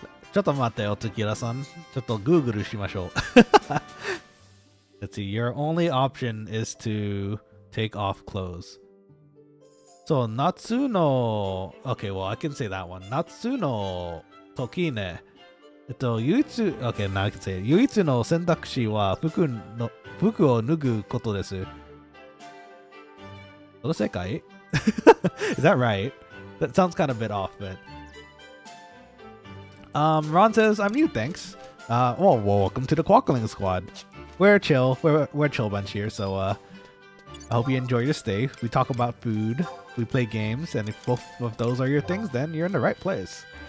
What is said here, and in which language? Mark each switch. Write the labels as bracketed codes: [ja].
[ja] ちょっと待ってよ、月浦さん。ちょっと Google しましょう。 [en] Let's see, your only option is to take off clothes. So, [ja] 夏の... [en] Okay, well, I can say that one. [ja] 夏の時ね。唯一、 [en] okay, now I can say it. [ja] 唯一の選択肢は服を脱ぐことです。その世界? [en] Is that right? That sounds kind of a bit off, but... Ron says, I'm new, thanks. Well, welcome to the Quokkalings squad. We're chill. We're a chill bunch here, so I hope you enjoy your stay. We talk about food, we play games, and if both of those are your things, then you're in the right place.